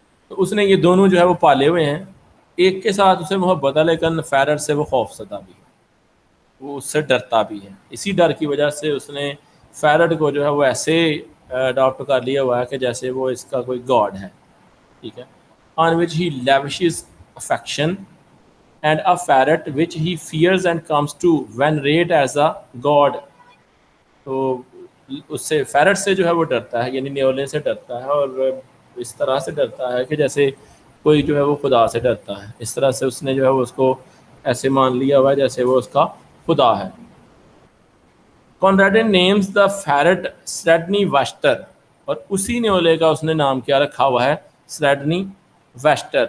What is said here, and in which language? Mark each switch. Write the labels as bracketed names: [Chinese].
[Urdu] تو اس نے یہ دونوں جو ہے وہ پالے ہوئے ہیں. ایک کے ساتھ اسے محبت ہے لیکن فیرٹ سے وہ خوف زدہ بھی ہے، وہ اس سے ڈرتا بھی ہے. اسی ڈر کی وجہ سے اس نے فیرٹ کو جو ہے وہ ایسے اڈاپٹ کر لیا ہوا ہے کہ جیسے وہ اس کا کوئی گاڈ ہے، ٹھیک ہے. [English] On which he lavishes affection and a ferret which he fears and comes to venerate as a god. [Urdu] تو اس سے فیرٹ سے جو ہے وہ ڈرتا ہے، یعنی نیولے سے ڈرتا ہے، اور اس طرح سے ڈرتا ہے کہ جیسے کوئی جو ہے وہ خدا سے ڈرتا ہے. اس طرح سے اس نے جو ہے وہ اس کو ایسے مان لیا ہوا ہے جیسے وہ اس کا خدا ہے. [English] Conradin names the ferret Sredni Vashtar, [Urdu] اور اسی نیولے کا اس نے نام کیا رکھا ہوا ہے، سریڈنی ویسٹر.